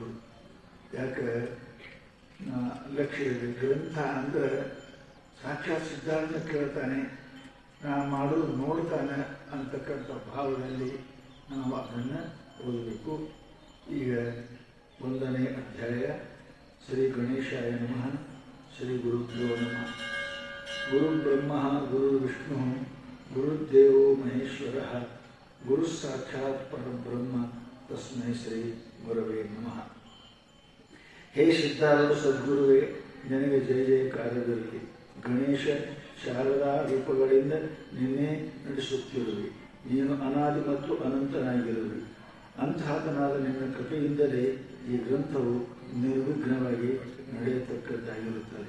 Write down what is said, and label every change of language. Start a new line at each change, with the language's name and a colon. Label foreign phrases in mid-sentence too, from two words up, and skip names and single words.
Kannada: ಯಾಕೆ ಲಕ್ಷ್ಯ ಇದೆ, ಗ್ರಂಥ ಅಂದ್ರೆ ಸಾಕ್ಷಾತ್ ಸಿದ್ಧಾಂತ ಕೇಳ್ತಾನೆ, ನಾ ಮಾಡೋದು ನೋಡ್ತಾನೆ ಅಂತಕ್ಕಂಥ ಭಾವದಲ್ಲಿ ನಾವು ಅದನ್ನು ಓದಬೇಕು. ಈಗ 1ನೇ ಅಧ್ಯಾಯ
Sanskrit: ಶ್ರೀ ಗಣೇಶಾಯ ನಮಃ. ಶ್ರೀ ಗುರುಭ್ಯೋ ನಮಃ. ಗುರು ಬ್ರಹ್ಮ ಗುರು ವಿಷ್ಣು ಗುರುದೇವೋ ಮಹೇಶ್ವರ ಗುರು ಸಾಕ್ಷಾತ್ ಪರಬ್ರಹ್ಮ ತಸ್ಮೈ ಶ್ರೀ ಗುರವೇ ನಮಃ.
Kannada: ಹೇ ಸಿದ್ಧಾರೂಢ ಸದ್ಗುರುವೇ, ನಿನಗೆ ಜಯ ಜಯಕಾರವಿರಲಿ. ಗಣೇಶ ಶಾರದಾ ರೂಪಗಳಿಂದ ನಿನ್ನೆ ನಡೆಸುತ್ತಿರುವೆ. ನೀನು ಅನಾದಿ ಮತ್ತು ಅನಂತನಾಗಿರುವೆ. ಅಂತಹತನಾದ ನಿನ್ನ ಕೃಪೆಯಿಂದಲೇ ಈ ಗ್ರಂಥವು ನಿರ್ವಿಘ್ನವಾಗಿ ನಡೆಯತಕ್ಕದ್ದಾಗಿರುತ್ತದೆ.